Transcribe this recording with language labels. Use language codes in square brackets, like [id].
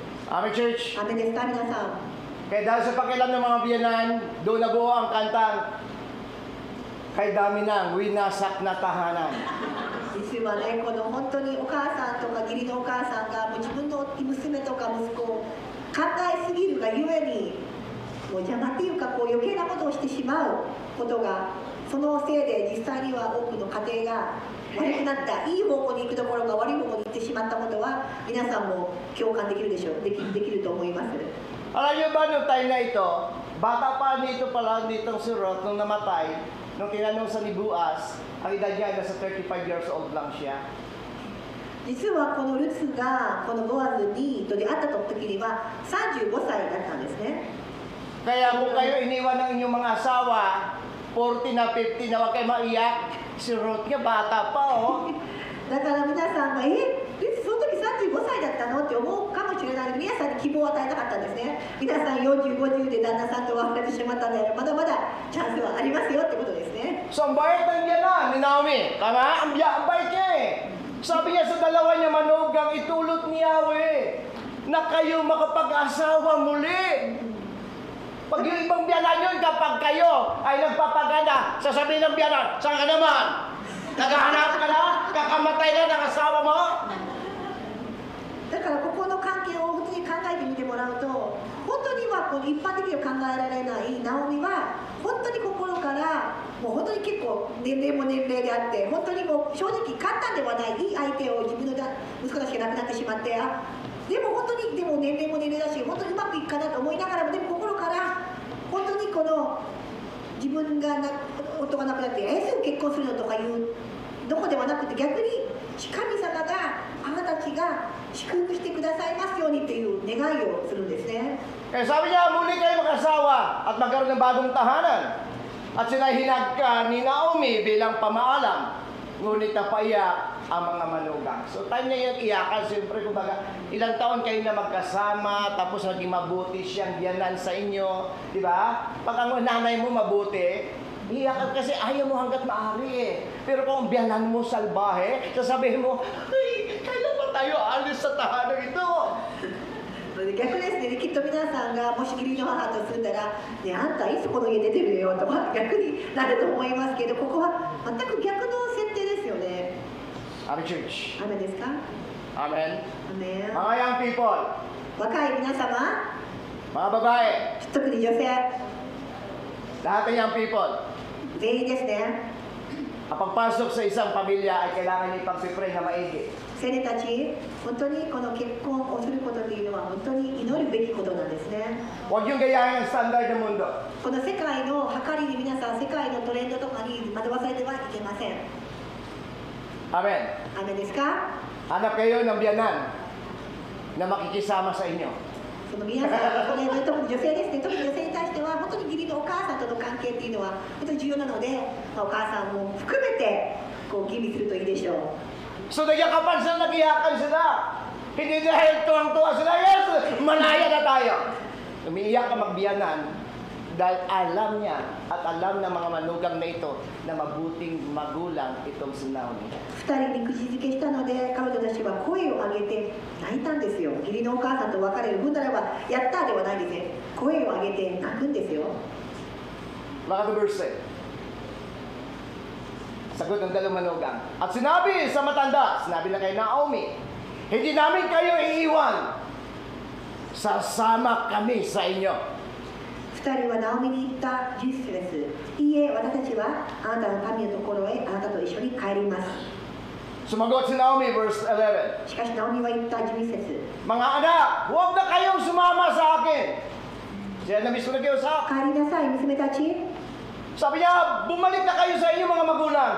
[en] Amen, church. [ja] 雨ですか皆さん。 [tl] Kaya dahil sa pakialam ng mga biyanan, doon nabuo ang kantang kay dami ng winasak na tahanan. [ja] 実はね、この本当にお母さんとか義理のお母さんがもう自分の娘とか息子を考えすぎるがゆえにもう邪魔っていうかこう余計なことをしてしまうことが、そのせいで実際には多くの家庭が悪くなった、いい方向に行くところが悪い方向に行ってしまったことは皆さんも共感できるでしょう、できると思います。 [tl] Alam niyo ba nung time na ito, bata pa nito pala nitong si Ruth nung namatay, nung tinanong sa ni Boaz, ang edad niya nasa 35 years old lang siya. [ja] 実はこのルツがこのボアズにと出会った時には35歳だったんですね。 [tl] Kaya kung kayo iniwan ng inyong mga asawa, 40 na 50 na, huwag kayo maiyak. Si Ruth nga bata pa, oh. [ja] だから皆さんがルツその時35歳だったのって思うかもしれないけど、皆さんに希望を与えなかったんですね。皆さん40、50で旦那さんと別れてしまったんであればまだまだチャンスはありますよってことですね。 [tl] So, ang bayat ng biyanan ni Naomi. Tama? Ang bayat niya eh. Sabi niya sa dalawa niya manugang, itulot ni Yahweh na kayo makapag-asawa muli. Pag yung ibang biyanan yun, kapag kayo ay nagpapaganda, sasabihin ng biyanan, saan ka naman? Naghahanap ka na? Kakamatay na ng asawa mo? [ja] だからここの関係を本当に考えてみてもらうと、本当にはこの一般的には考えられないナオミは本当に心からもう本当に結構年齢も年齢であって本当にもう正直簡単ではないいい相手を自分の息子たちが亡くなってしまってでも本当にでも年齢も年齢だし本当にうまくいくかなと思いながらもでも心から本当にこの自分が夫が亡くなってすぐ結婚するのとかいうどこではなくて逆に神様があなたたちが祝福してくださいますようにっていう願いをするんですね。 [tl] Kaya sabi niya, muli kayo mag-asawa at magkaroon ng bagong tahanan. At sinahinag ka ni Naomi bilang pamaalam, ngunit napaiyak ang mga manugang. So time niya yung iyakan, siyempre kumbaga, ilang taon kayo na magkasama, tapos naging mabuti siyang biyanan sa inyo, di ba? Pag ang nanay mo mabuti, iyakan kasi ayaw mo hanggat maaari eh. Pero kung biyanan mo salbahe, sasabihin mo, ay, kailan ba tayo alis sa tahanan ito? [ja] 逆ですね、きっと皆さんがもし義理の母と住んだら、ね、あんたいつこの家出てるよとか逆になると思いますけど、ここは全く逆の設定ですよね。アメン church。アメンですか？アメン。アメン。 [tl] Mga young people。 [ja] 若い皆様。 [tl] Mga babae。 [ja] 特に女性。 [tl] Lahat ng young people。 [ja] 全員ですね。 [tl] Kapag pasok sa isang pamilya ay kailangan niya ipag-pray na maigi. [ja] 青年たち、本当にこの結婚をすることというのは本当に祈るべきことなんですね。 [tl] Huwag yung gayahin ang standard ng mundo. [ja] この世界の計りに皆さん世界のトレンドとかに惑わされてはいけません。アメン。アメンですか？ [tl] Hanap kayo ng biyanan na makikisama sa inyo. [ja] その皆さん、これ特に女性ですね、特に女性に対しては本当に義理のお母さんとの関係っていうのは本当に重要なので、お母さんも含めてこう吟味するといいでしょう。 [tl] So nagyakapan sila, nagiyakan sila. Hindi dahil tuwang-tuwa sila, yes, malaya na tayo. Umiiyak ka magbiyanan dahil alam niya at alam ng mga manugang na ito na mabuting magulang itong si Naomi. [ja] 2人に口づけしたので、彼女たちは声を上げて泣いたんですよ。義理のお母さんと別れる分ならば、やったではないですね。声を上げて泣くんですよ。 [tl] Mga verse. Sagot ng dalawang manugang. At sinabi sa matanda, sinabi na kay Naomi, hindi namin kayo iiwan. Sasama kami sa inyo. [ja] 2人はナオミに言った10節です。いいえ、私たちはあなたの神のところへあなたと一緒に帰ります。 [tl] Sumagot si Naomi, verse 11. [ja] しかしナオミは言った11節。 [tl] Mga anak, huwag na kayong sumama sa akin. Siya na mismo na kayo sa akin. [ja] 帰りなさい、娘たち。 [tl] Sabi niya, bumalik na kayo sa inyong mga magulang.